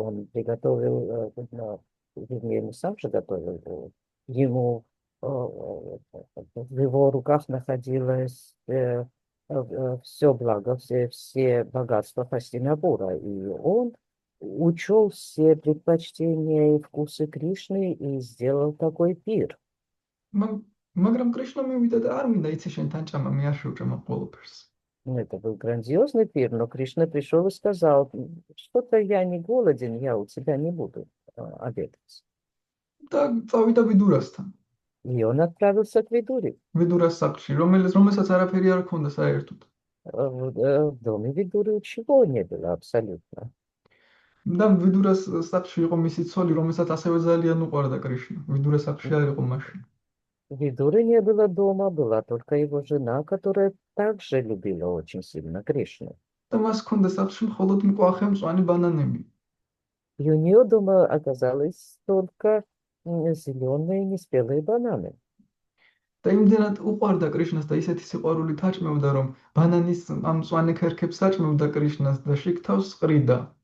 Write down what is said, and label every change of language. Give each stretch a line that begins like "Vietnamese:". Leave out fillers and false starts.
Russian: Он приготовил, вернее, не сам же готовил, ему в его руках находилось все благо, все богатства Хастинапура, и он учел все предпочтения и вкусы Кришны и сделал такой пир.
Georgian: მაგრამ კრიშნა მივიდა და არ მინდა იცი შენ თან ჭამა, მე არ შევჭამ ყველაფერს.
Russian: Это был грандиозный пир, но Кришна пришел и сказал, что-то я не голоден, я у тебя не буду обедать.
Georgian: და წავიდა ვიდურასთან.
Russian: И он отправился к Видуре.
Georgian: ვიდურას სახლში, რომელსაც არაფერი არ ჰქონდა საერთოდ.
Russian: В доме Видуры чего не было абсолютно.
Georgian: და ვიდურას სახლში იყო მისი ცოლი, რომელსაც ასევე ძალიან უყვარდა კრიშნა. ვიდურას სახლში არ იყო მაშინ.
Russian: Видуры не было дома, была только его жена, которая также любила очень сильно Кришну.
Georgian: და მას ჰქონდა სახლში მხოლოდ მკვახე მწვანე ბანანები.
Russian: И у нее дома оказалось только зеленые неспелые бананы.
Georgian: და იმდენად უყვარდა კრიშნას და ისეთი სიყვარულით აჭმევდა, რომ ბანანის ამ მწვანე ქერქებს აჭმევდა კრიშნას და შიგ-თავს ყრიდა.